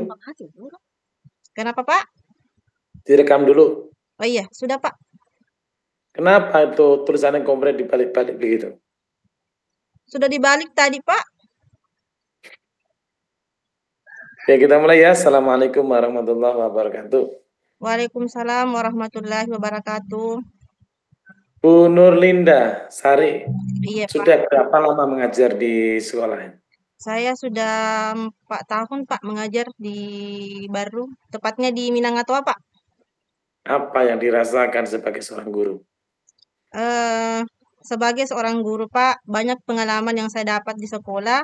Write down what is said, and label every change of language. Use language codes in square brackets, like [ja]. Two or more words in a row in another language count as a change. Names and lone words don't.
[id] Kenapa, Pak? Direkam dulu. Oh iya, sudah, Pak. Kenapa itu tulisannya komplit dibalik-balik begitu? Sudah dibalik tadi, Pak. Ya, kita mulai ya. [ar] السلام عليكم ورحمة الله وبركاته. وعليكم السلام ورحمة الله وبركاته. [id] Bu Nurlinda Sari, Iya, Pak. sudah berapa lama mengajar di sekolah? Saya sudah 4 tahun, Pak, mengajar di Baru, tepatnya di Minangkabau, Pak. Apa yang dirasakan sebagai seorang guru? Eh, Sebagai seorang guru, Pak, banyak pengalaman yang saya dapat di sekolah.